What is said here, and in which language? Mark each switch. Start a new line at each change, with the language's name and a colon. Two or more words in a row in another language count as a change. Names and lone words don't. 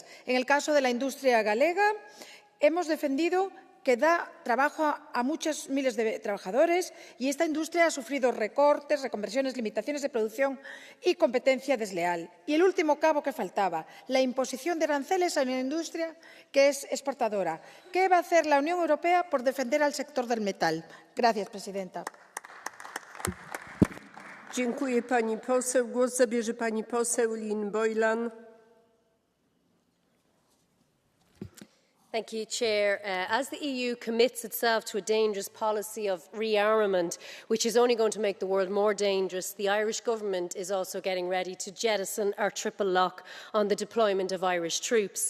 Spanish: En el caso de la industria galega, hemos defendido que da trabajo a muchos miles de trabajadores y esta industria ha sufrido recortes, reconversiones, limitaciones de producción y competencia desleal. Y el último cabo que faltaba, la imposición de aranceles a una industria que es exportadora. ¿Qué va a hacer la Unión Europea por defender al sector del metal? Gracias, presidenta.
Polish: Dziękuję pani poseł. Głos zabierze pani poseł Lynn Boylan.
English: Thank you, Chair. As the EU commits itself to a dangerous policy of rearmament, which is only going to make the world more dangerous, the Irish government is also getting ready to jettison our triple lock on the deployment of Irish troops.